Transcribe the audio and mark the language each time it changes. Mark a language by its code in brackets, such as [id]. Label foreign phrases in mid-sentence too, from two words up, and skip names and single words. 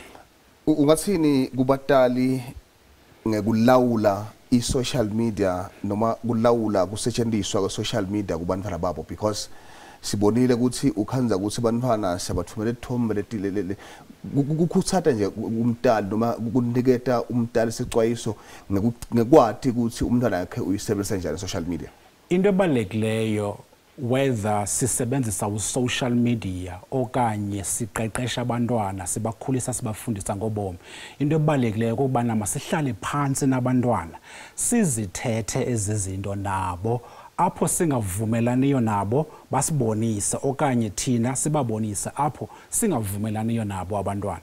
[zu] Ungathini kubatali ngekulawula i- [en] social media [zu] noma kulawula kusetshenziswa kwe- [en] social media [zu] kubantwana babo because sibonile ukuthi ukhanza ukuthi abantwana siyabathumela ithombe kukuthatha nje umntali noma kuniketa umntali isicwayiso ngekwati ukuthi umntwana yakhe uyisebenzisa njani [en] social media. [xh] Into ebalulekileyo whether sisebenzisa u- [en] social media [xh] okanye siqeqesha abantwana sibakhulisa sibafundisa ngobomi. Into ebalulekileyo ukubana masihlale phansi nabantwana sizithethe ezizinto nabo apho singavumelaniyo nabo basibonise okanye thina sibabonise apho singavumelaniyo nabo abantwana.